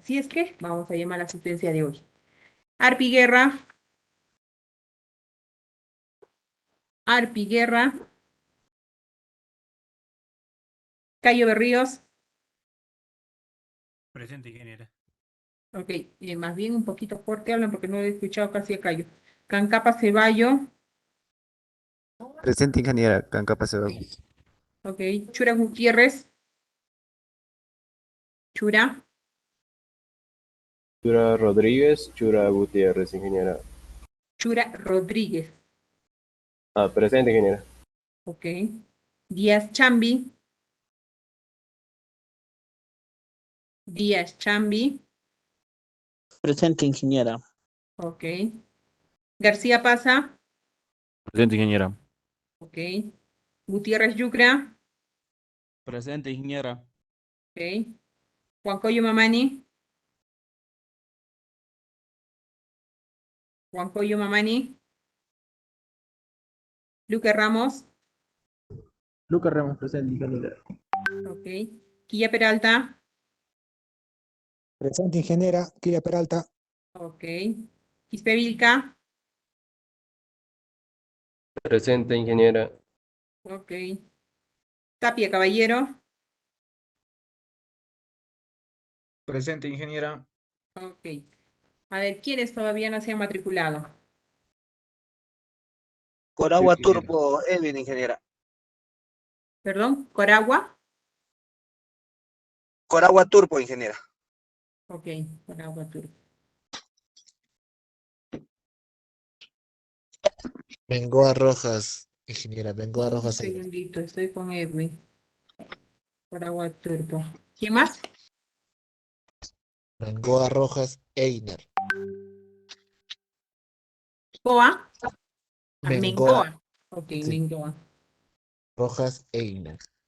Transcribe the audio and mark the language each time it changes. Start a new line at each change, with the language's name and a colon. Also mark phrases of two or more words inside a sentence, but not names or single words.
Spanish: Si es que vamos a llamar la asistencia de hoy. Arpi Guerra, Arpi Guerra, Cayo Berríos. Presente, ingeniera. Ok, más bien un poquito fuerte hablan porque no he escuchado casi a Cayo. Cancapa Ceballo, Presente, ingeniera, Cancapa Ceballos. ok. Chura Gutiérrez, Chura, Chura Rodríguez, Chura Gutiérrez, ingeniera. Chura Rodríguez, Ah, presente, ingeniera. ok. Díaz Chambi, Díaz Chambi, Presente, ingeniera. ok. García Paza, Presente, ingeniera. ok. Gutiérrez Yucra, Presente, ingeniera. ok. Juancoyo Mamani, Juancoyo Mamani, Luque Ramos, Lucas Ramos, presente, ingeniera. ok. Quilla Peralta, Presente, ingeniera. Kira Peralta. ok. Quispe Vilca, Presente, ingeniera. ok. Tapia Caballero, Presente, ingeniera. ok. A ver, ¿quiénes todavía no se han matriculado? Coragua ingeniera. Turbo, Edwin, ingeniera. Perdón, Coragua. Coragua Turbo, ingeniera. Ok, Coragua Turco. Bengoa Rojas, ingeniera, Bengoa Un Rojas. segundito, estoy con Edwin. Coragua Turco. ¿Quién más? Bengoa Rojas Einer. Coa. Ah, Bengoa, Mengoa. Ok, sí, Mengoa. Rojas Einer.